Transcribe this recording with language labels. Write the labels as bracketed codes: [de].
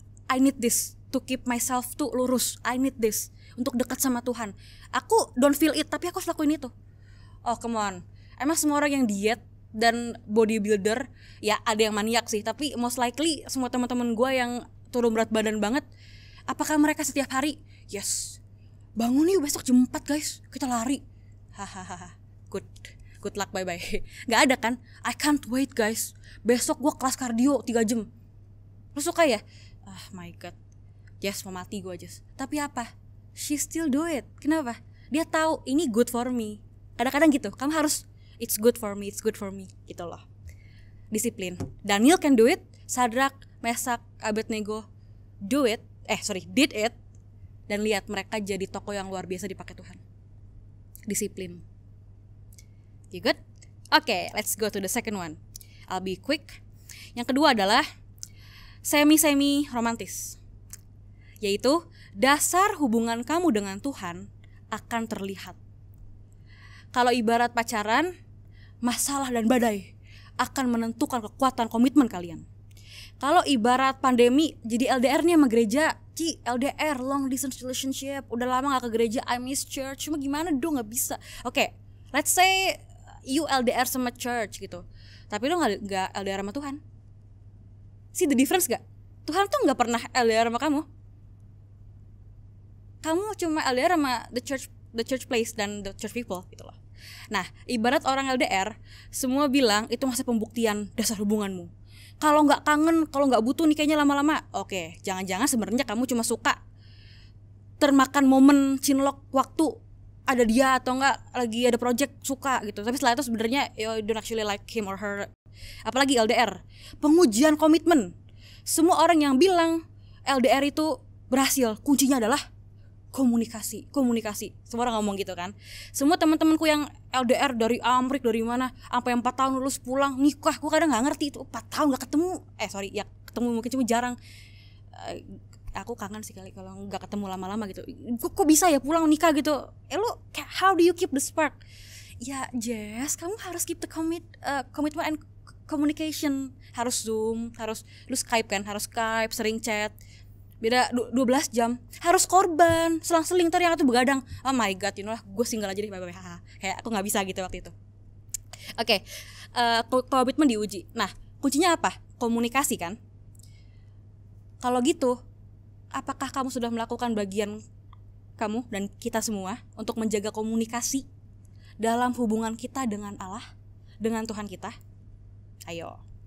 [en] I need this to keep myself [id] tuh lurus. [en] I need this [id] untuk dekat sama Tuhan. Aku [en] don't feel it, [id] tapi aku harus lakuin itu. [en] Oh come on, [id] emang semua orang yang diet dan bodybuilder, ya ada yang maniak sih, tapi [en] most likely [id] semua teman-teman gue yang turun berat badan banget, apakah mereka setiap hari, yes, bangun yuk besok jam 4 guys, kita lari, hahaha, [en] good luck, bye bye. [id] Gak ada kan? [en] I can't wait guys, [id] besok gue kelas kardio 3 jam. Lu suka ya? [en] My god, yes, [id] mau mati gue aja. Tapi apa? [en] She still do it. [id] Kenapa? Dia tahu ini [en] good for me. [id] Kadang-kadang gitu, kamu harus [en] it's good for me [id] gitu loh. Disiplin. [en] Daniel can do it, [id] Sadrak, Mesak, Abednego [en] did it, [id] dan lihat mereka jadi tokoh yang luar biasa dipakai Tuhan. Disiplin. [en] You good? Okay, let's go to the second one. I'll be quick. [id] Yang kedua adalah semi romantis, yaitu dasar hubungan kamu dengan Tuhan akan terlihat. Kalau ibarat pacaran, masalah dan badai akan menentukan kekuatan komitmen kalian. Kalau ibarat pandemi, jadi LDR-nya sama gereja, LDR, [en] long distance relationship, [id] udah lama gak ke gereja, [en] I miss church, [id] cuma gimana dong, gak bisa. Oke, [en] let's say you [id] LDR sama church gitu, tapi lo gak LDR sama Tuhan. [en] See the difference [id] gak? Tuhan tuh gak pernah LDR sama kamu. Kamu cuma LDR sama [en] the church place [id] dan [en] the church people [id] gitu loh. Nah, ibarat orang LDR, semua bilang itu masa pembuktian dasar hubunganmu. Kalau nggak kangen, kalau nggak butuh nih kayaknya lama-lama. Oke, jangan-jangan sebenarnya kamu cuma suka termakan momen cinlok waktu ada dia atau enggak lagi ada project suka gitu. Tapi setelah itu sebenarnya [en] you don't actually like him or her. [id] Apalagi LDR, pengujian komitmen. Semua orang yang bilang LDR itu berhasil, kuncinya adalah komunikasi. Semua orang ngomong gitu kan. Semua teman-temanku yang LDR dari Amerika, dari mana, sampai 4 tahun lulus pulang nikah, gue kadang nggak ngerti itu 4 tahun nggak ketemu. Ya ketemu mungkin cuma jarang. Aku kangen sih kali kalau nggak ketemu lama-lama gitu. Kok bisa ya pulang nikah gitu? [en] Lu how do you keep the spark? [id] Ya Jess, kamu harus [en] keep the commitment and communication. [id] Harus Zoom, harus lu Skype kan, harus Skype, sering chat. Beda 12 jam, harus korban, selang-seling ntar yang itu begadang. [en] Oh my god, you know lah, [id] gue single aja deh, [en] bye-bye. [id] Kayak aku gak bisa gitu waktu itu. Oke, komitmen diuji. Nah, kuncinya apa? Komunikasi kan. Kalau gitu, apakah kamu sudah melakukan bagian kamu dan kita semua untuk menjaga komunikasi dalam hubungan kita dengan Allah, dengan Tuhan kita? Ayo.